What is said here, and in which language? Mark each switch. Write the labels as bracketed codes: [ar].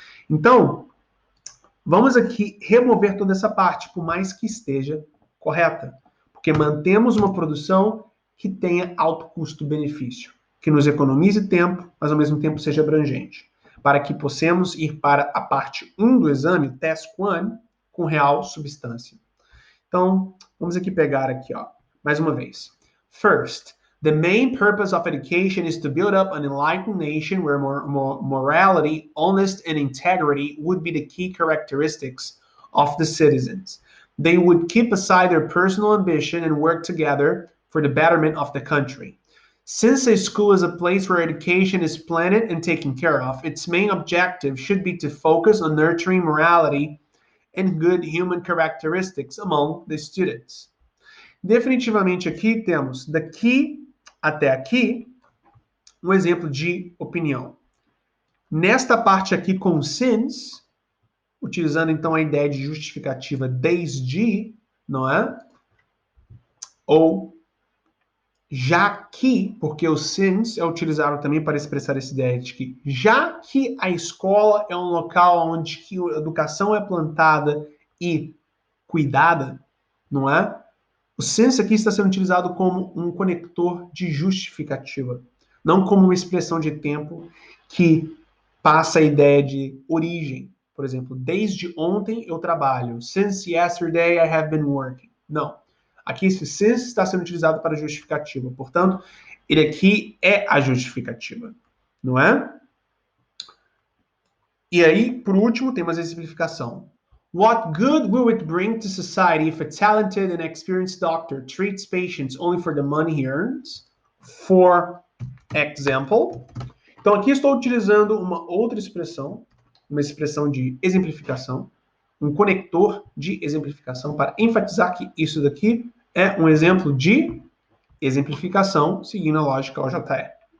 [pt] Então, vamos aqui remover toda essa parte, por mais que esteja correta, porque mantemos uma produção que tenha alto custo-benefício, que nos economize tempo, mas ao mesmo tempo seja abrangente, para que possamos ir para a parte 1 do exame, Task 1, com real substância. Então, vamos aqui pegar aqui, ó, mais uma vez. [en] First, the main purpose of education is to build up an enlightened nation where morality, honesty, and integrity would be the key characteristics of the citizens. They would keep aside their personal ambition and work together for the betterment of the country. Since a school is a place where education is planned and taken care of, its main objective should be to focus on nurturing morality and good human characteristics among the students. [pt] Definitivamente aqui temos daqui até aqui um exemplo de opinião. Nesta parte aqui com since, utilizando então a ideia de justificativa desde, não é? Ou já que, porque o since é utilizado também para expressar essa ideia de que já que a escola é um local onde a educação é plantada e cuidada, não é? O since aqui está sendo utilizado como um conector de justificativa, não como uma expressão de tempo que passa a ideia de origem. Por exemplo, desde ontem eu trabalho. [en] Since yesterday I have been working. [pt] Não. Aqui esse since está sendo utilizado para justificativa. Portanto, ele aqui é a justificativa, não é? E aí, por último, temos a exemplificação. [en] What good will it bring to society if a talented and experienced doctor treats patients only for the money he earns? For example. [pt] Então, aqui estou utilizando uma outra expressão, uma expressão de exemplificação, um conector de exemplificação para enfatizar que isso daqui é um exemplo de exemplificação, seguindo a lógica OJE.